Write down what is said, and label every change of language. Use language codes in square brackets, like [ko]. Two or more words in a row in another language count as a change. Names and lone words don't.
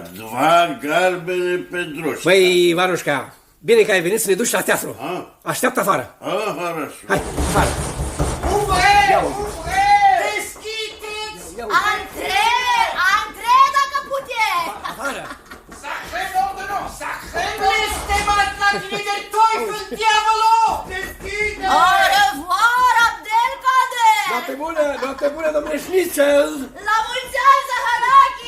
[ro] 2 galbene Pedroșca. Băi, Varușca, bine că ai venit să ne duci la teatru. Așteaptă afară. Hai, afară. Deschideți! Antre, dacă puteți! Afară. [fr] Au revoir, Abdelkader! [ro] Noapte bună, domnule Schnitzel. La mulți ani, Zaharaki!